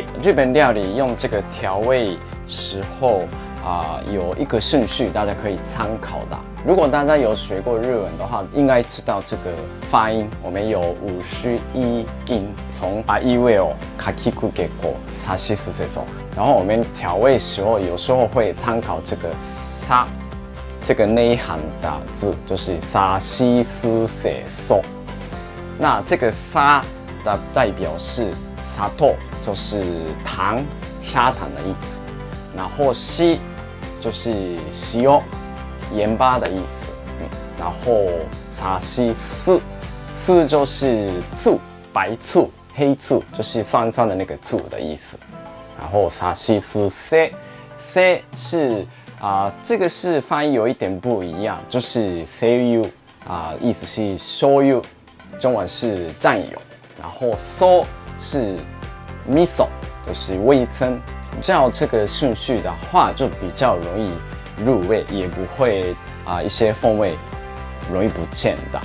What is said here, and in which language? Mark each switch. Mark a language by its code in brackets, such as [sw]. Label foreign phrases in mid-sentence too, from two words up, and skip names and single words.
[zh] 日本料理用这个调味时候有一个顺序，大家可以参考的。如果大家有学过日文的话，应该知道这个发音，我们有51音，从 [ja] あいうえお、かきくけこ、さしすせそ。 [zh] 然后我们调味时候，有时候会参考这个さ，这个内含的字就是さしすせそ。那这个さ的代表是砂糖，就是糖、砂糖的意思。然后し就是塩。盐巴的意思，然后さしす，す就是醋，白醋、黑醋，就是酸酸的那个醋的意思。然后さしすせ，せ是这个是发音有一点不一样，就是せ油意思是醤油，中文是酱油。然后so是味噌，就是味噌。照这个顺序的话，就比较容易入味，也不会一些风味容易不见的。